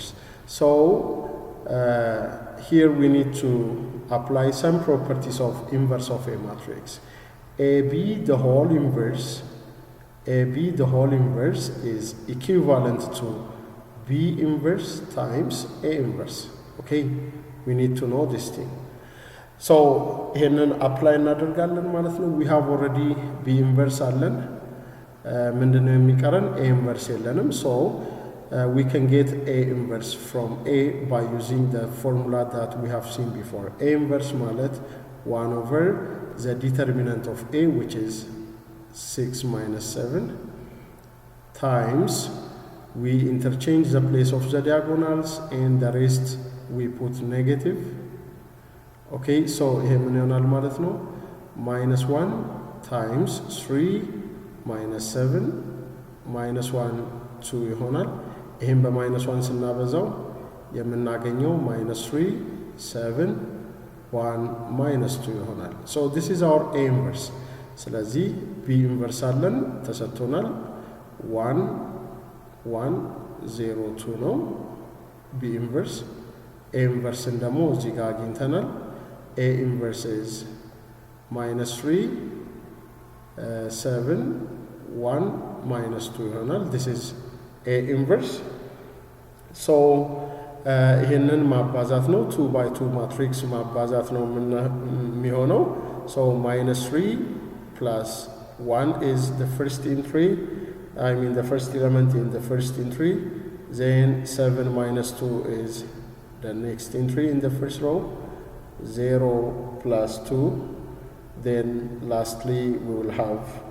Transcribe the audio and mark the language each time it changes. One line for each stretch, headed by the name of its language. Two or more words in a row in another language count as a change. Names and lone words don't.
English: So here we need to apply some properties of inverse of a matrix. AB the whole inverse, AB the whole inverse is equivalent to B inverse times A inverse. Okay, we need to know this thing.
Amharic: So ይሄንን apply እናደርጋለን ማለት ነው።
English: We have already B inverse
Amharic: አለን። ምንድነው የሚቀረን?
English: A inverse የለንም። So we can get A inverse from A by using the formula that we have seen before. A inverse ማለት 1 over the determinant of A, which is 6 minus 7, times we interchange the place of the diagonals and the rest we put negative. Okay, so
Amharic: ይሄ ምን ይሆናል ማለት ነው?
English: minus 1 times 3 minus 7 minus 1 2
Amharic: ይሆናል። ይሄን በማይነስ 1 ስናበዛው የምናገኘው
English: minus 3 7 1 minus 2 ይሆናል። So this is our A inverse.
Amharic: ስለዚህ
English: B inverse
Amharic: አለን ተሰጥቶናል 1 1 0 2 ነው
English: B inverse. A inverse
Amharic: ደግሞ እዚህ ጋር አግኝተናል።
English: A inverse is minus 3 7 1 minus 2 ይሆናል። this is a inverse so
Amharic: ይህንን ማባዛት ነው
English: 2 by 2
Amharic: ማትሪክስ ማባዛት ነው የሚሆነው
English: so minus 3 plus 1 is the first entry the first element in the first entry then 7 minus 2 is the next entry in the first row 0 plus 2 then lastly we will have